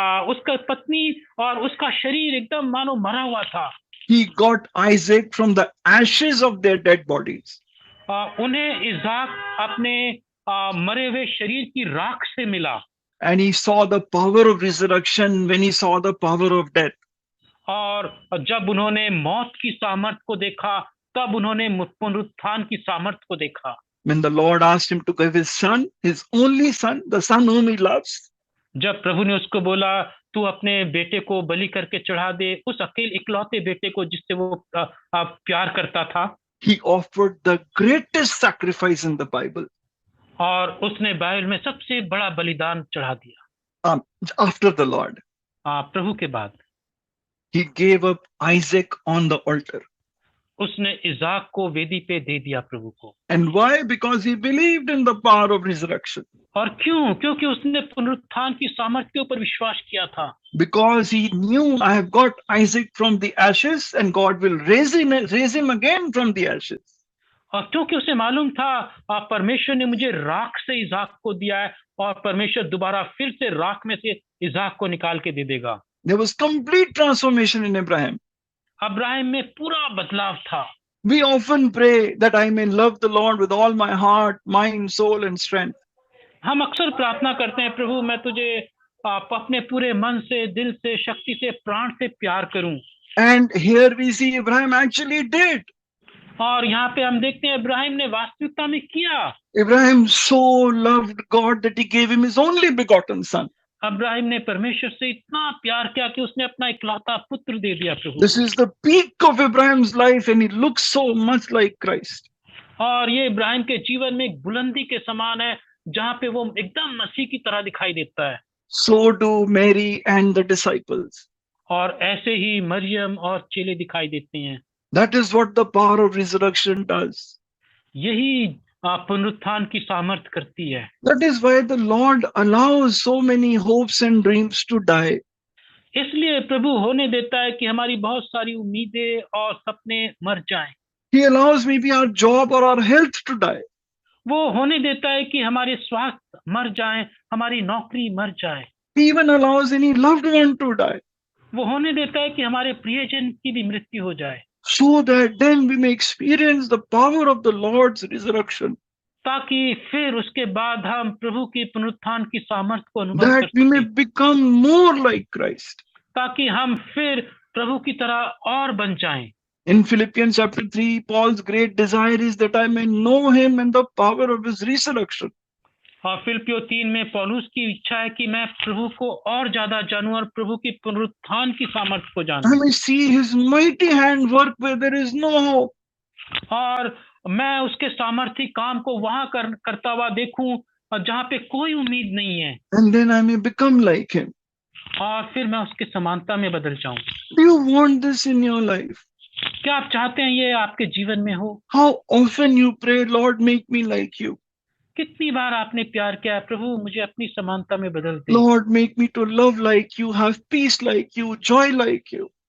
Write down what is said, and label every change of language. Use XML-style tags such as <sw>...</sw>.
<hi>उसका पत्नी और उसका शरीर एकदम मानो मरा हुआ था।</hi> <en>He got Isaac from the ashes of their dead bodies.</en> <hi>उन्हें इसाक अपने मरे हुए शरीर की राख से मिला।</hi> <en>And he saw the power of resurrection when he saw the power of death.</en> <hi>और जब उन्होंने मौत की सामर्थ को देखा, तब उन्होंने पुनरुत्थान की सामर्थ को देखा।</hi> <en>When the Lord asked him to give his son, his only son, the son whom he loves.</en> <hi>जब प्रभु ने उसको बोला, तू अपने बेटे को बलि करके चढ़ा दे, उस अकेले इकलौते बेटे को जिससे वो प्यार करता था।</hi> <en>He offered the greatest sacrifice in the Bible.</en> <hi>और उसने बाइबल में सबसे बड़ा बलिदान चढ़ा दिया।</hi> <en>After the Lord.</en> <hi>प्रभु के बाद।</hi> <en>He gave up Isaac on the altar.</en> <hi>उसने इसाक को वेदी पे दे दिया प्रभु को।</hi> <en>And why? Because he believed in the power of resurrection.</en> <hi>और क्यों? क्योंकि उसने पुनरुत्थान की सामर्थ्य के ऊपर विश्वास किया था।</hi> <en>Because he knew, I have got Isaac from the ashes and God will raise him again from the ashes.</en> <hi>और क्योंकि उसे मालूम था परमेश्वर ने मुझे राख से इसाक को दिया है, और परमेश्वर दोबारा फिर से राख में से इसाक को निकाल के दे देगा।</hi> <en>There was complete transformation in Abraham.</en> <hi>Abraham में पूरा बदलाव था।</hi> <en>We often pray that I may love the Lord with all my heart, mind, soul and strength.</en> <hi>हम अक्सर प्रार्थना करते हैं, प्रभु मैं तुझे अपने पूरे मन से, दिल से, शक्ति से, प्राण से प्यार करूं।</hi> <en>And here we see Abraham actually did.</en> <hi>और यहाँ पे हम देखते हैं इब्राहिम ने वास्तविकता में किया।</hi> <en>Abraham so loved God that he gave him his only begotten son.</en> <hi>Abraham ने परमेश्वर से इतना प्यार किया कि उसने अपना इकलौता पुत्र दे दिया प्रभु।</hi> <en>This is the peak of Abraham's life and he looks so much like Christ.</en> <hi>और ये इब्राहिम के जीवन में एक बुलंदी के समान है, जहाँ पे वो एकदम मसीह की तरह दिखाई देता है।</hi> <en>So do Mary and the disciples.</en> <hi>और ऐसे ही मरियम और चेले दिखाई देते हैं।</hi> <en>That is what the power of resurrection does.</en> <hi>यही पुनरुत्थान की सामर्थ करती है।</hi> <en>That is why the Lord allows so many hopes and dreams to die.</en> <hi>इसलिए प्रभु होने देता है कि हमारी बहुत सारी उम्मीदें और सपने मर जाएं।</hi> <en>He allows maybe our job or our health to die.</en> <hi>वो होने देता है कि हमारे स्वास्थ्य मर जाएं, हमारी नौकरी मर जाए।</hi> <en>He even allows any loved one to die.</en> <hi>वो होने देता है कि हमारे प्रियजन की भी मृत्यु हो जाए,</hi> <en>So that then we may experience the power of the Lord's resurrection.</en> <hi>ताकि फिर उसके बाद हम प्रभु की पुनरुत्थान की सामर्थ्य को अनुभव</hi> <en>that</en> <hi>कर</hi> <en>we may</en> <hi>सकें,</hi> <en>become more like Christ.</en> <hi>ताकि हम फिर प्रभु की तरह और बन जाएं।</hi> <en>In Philippians chapter 3, Paul's great desire is that I may know him and the power of his resurrection.</en> <hi>और फिलिप्पियों 3 में पौलुस की इच्छा है कि मैं प्रभु को और ज्यादा जानूं और प्रभु की पुनरुत्थान की सामर्थ्य को</hi> <en>I</en> <hi>जानूं,</hi> <en>may see his mighty hand work where there is no hope.</en> <hi>और मैं उसके सामर्थ्य काम को वहां करता हुआ देखूं और जहां पे कोई उम्मीद नहीं है,</hi> <en>And then I may become like him.</en> <hi>और फिर मैं उसके समानता में बदल जाऊं।</hi> <en>Do you want this in your life?</en> <hi>क्या आप चाहते हैं ये आपके जीवन में हो?</hi> <en>How often you pray, Lord, make me like you.</en> <hi>कितनी बार आपने प्यार किया, प्रभु मुझे अपनी समानता में बदल दे,</hi> <en>Lord, make me to love like you, have peace like you, joy like you.</en>